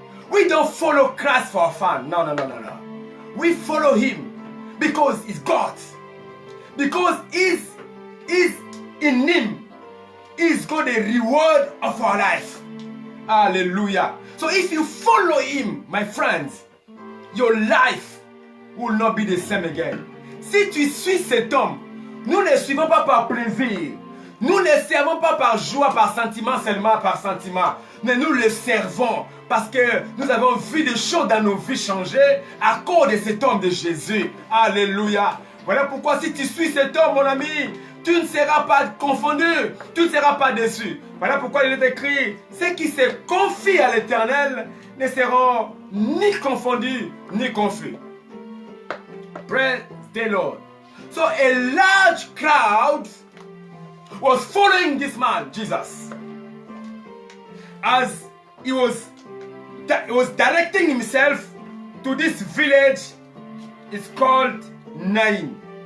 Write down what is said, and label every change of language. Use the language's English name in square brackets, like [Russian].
[English] We don't follow Christ for fun. No. We follow him because he's God. Because he's in him. He's got a reward of our life. Hallelujah. So if you follow him, my friends, your life will not be the same again. [French] Si tu suis cet homme, nous ne suivons pas par plaisir. Nous ne servons pas par joie, par sentiment, seulement par sentiment. Mais nous le servons parce que nous avons vu des choses dans nos vies changer à cause de cet homme de Jésus. Alléluia. Voilà pourquoi si tu suis cet homme, mon ami, tu ne seras pas confondu, tu ne seras pas déçu. Voilà pourquoi il est écrit, ceux qui se confient à l'Éternel ne seront ni confondus ni confus. [English] Praise the Lord. So a large crowd was following this man, Jesus, as he was directing himself to this village. It's called Nain.